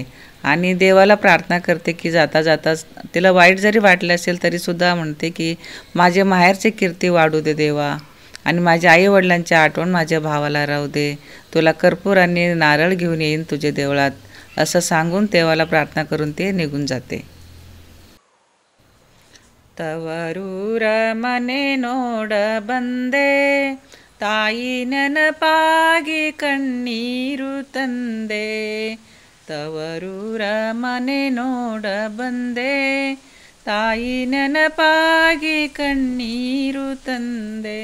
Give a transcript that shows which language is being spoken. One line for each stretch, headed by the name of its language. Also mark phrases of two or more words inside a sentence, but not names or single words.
Marathi: आणि देवाला प्रार्थना करते की जाता जाता तिला वाईट जरी वाटलं असेल तरीसुद्धा म्हणते की माझे माहेरची कीर्ती वाढू दे देवा, आणि माझ्या आईवडिलांची आठवण माझ्या भावाला राहू दे. तुला कर्पूर आणि नारळ घेऊन येईन तुझे देवळात, असं सांगून देवाला प्रार्थना करून ते निघून जाते.
Kannada: ತವರೂರ ಮನೆ ನೋಡ ಬಂದೆ, ತಾಯಿ ನೆನಪಾಗಿ ಕಣ್ಣೀರು ತಂದೆ. ತವರೂರ ಮನೆ ನೋಡ ಬಂದೆ, ತಾಯಿ ನೆನಪಾಗಿ ಕಣ್ಣೀರು ತಂದೆ.